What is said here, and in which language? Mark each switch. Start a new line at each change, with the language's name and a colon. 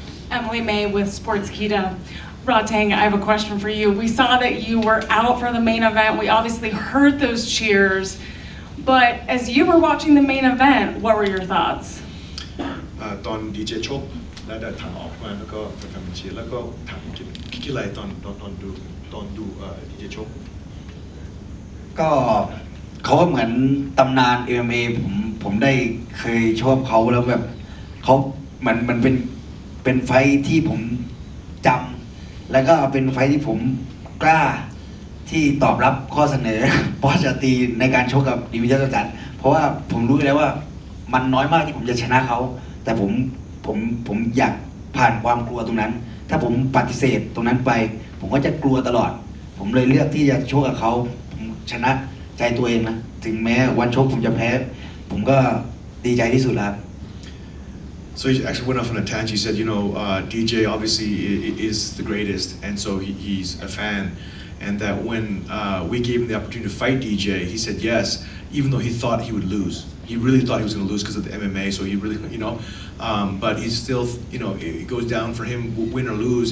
English: Emily May with Sportskeeda. Rodtang, I have a question for you. We saw that you were out for the main event. We obviously heard those cheers, but as you were watching the main event, what were your thoughts?
Thai: ตอนดีเจชกและได้ทางออกมาแล้วก็แฟนๆเชียร์แล้วก็ถามคิดอะไรตอนดูดีเจชก ก็เขาก็เหมือนตำนาน MMA ผมได้เคยชอบเขาแล้วแบบเขามันเป็นไฟท์ที่ผมจำแล้วก็เป็นไฟท์ที่ผมกล้าที่ตอบรับข้อเสนอ ปอชาตรีในการชกกับดิมิเตอร์จัดเพราะว่าผมรู้แล้วว่ามันน้อยมากที่ผมจะชนะเขาแต่ผ มอยากผ่านความกลัวตรงนั้นถ้าผมปฏิเสธตรงนั้นไปผมก็จะกลัวตลอดผมเลยเลือกที่จะชกกับเขาผมชนะใจตัวเองนะถึงแม้วันชกผมจะแพ้ผมก็ดีใจที่สุดแล้ว
English: So he actually went off on a tangent. He said, you know, DJ obviously is the greatest, and so he's a fan. And that when we gave him the opportunity to fight DJ, he said yes, even though he thought he would lose. He really thought he was going to lose because of the MMA, so he really, you know, but he's still, you know, it goes down for him, win or lose.